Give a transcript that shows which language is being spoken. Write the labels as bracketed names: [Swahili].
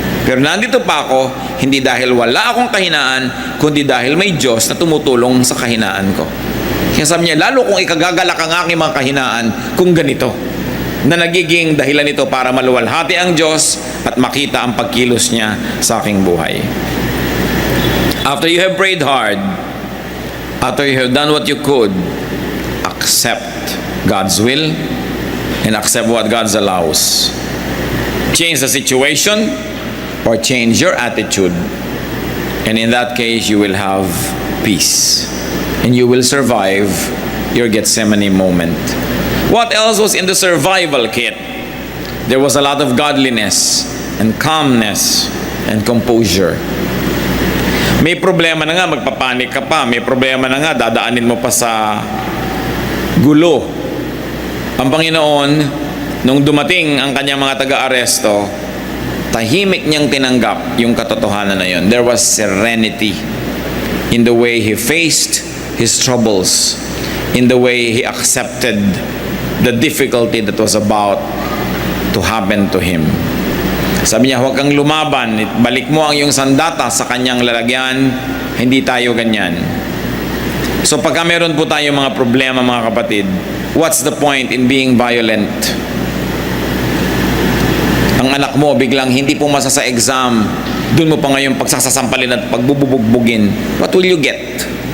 [Filipino] Pero nandito pa ako, hindi dahil wala akong kahinaan, kundi dahil may Diyos na tumutulong sa kahinaan ko. Kaya sabi niya, lalo kung ikagagalak ang aking mga kahinaan kung ganito, na nagiging dahilan nito para maluwalhati ang Diyos at makita ang pagkilos niya sa aking buhay. [English] After you have prayed hard, after you have done what you could, accept God's will and accept what God allows. Change the situation or change your attitude, and in that case you will have peace and you will survive your Gethsemane moment. What else was in the survival kit? There was a lot of godliness and calmness and composure. [Filipino] May problema na nga, magpapanik ka pa. May problema na nga, dadaanin mo pa sa gulo. Ang Panginoon, nung dumating ang kanyang mga taga-aresto, tahimik niyang tinanggap yung katotohanan na yun. [English] There was serenity in the way he faced his troubles, in the way he accepted the difficulty that was about to happen to him. [Filipino] Sabi niya, huwag kang lumaban, balik mo ang iyong sandata sa kanyang lalagyan, hindi tayo ganyan. So pagka meron po tayo mga problema, mga kapatid, [English] what's the point in being violent? [Filipino] Ang anak mo biglang hindi pumasa sa exam, dun mo pa ngayon pagsasasampalin at pagbububugbugin, [English] what will you get?